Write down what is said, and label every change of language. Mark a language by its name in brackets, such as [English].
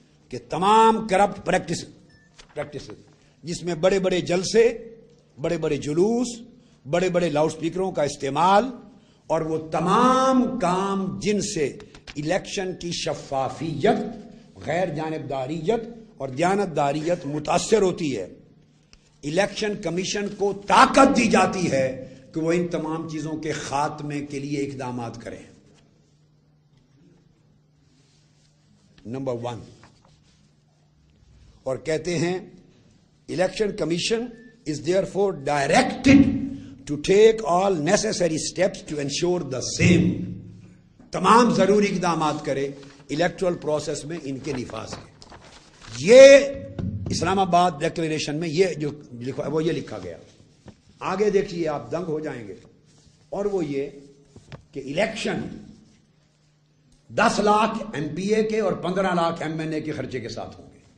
[Urdu] کہ تمام corrupt practices جس میں بڑے بڑے جلسے, بڑے بڑے جلوس, بڑے بڑے لاؤڈ سپیکروں کا استعمال, اور وہ تمام کام جن سے الیکشن کی شفافیت, غیر جانبداریت اور دیانتداریت متاثر ہوتی ہے, الیکشن کمیشن کو طاقت دی جاتی ہے کہ وہ ان تمام چیزوں کے خاتمے کے لیے اقدامات کریں. نمبر 1, اور کہتے ہیں election commission [English] is therefore directed to take all necessary steps to ensure the same. [Urdu] تمام ضروری اقدامات کرے الیکٹرل پروسیس میں ان کے نفاذ کے. یہ اسلام آباد ڈکلیریشن میں یہ جو لکھا وہ یہ لکھا گیا. آگے دیکھیے آپ دنگ ہو جائیں گے, اور وہ یہ کہ الیکشن 10 لاکھ MP کے اور 15 لاکھ MNA کے خرچے کے ساتھ ہوں گے.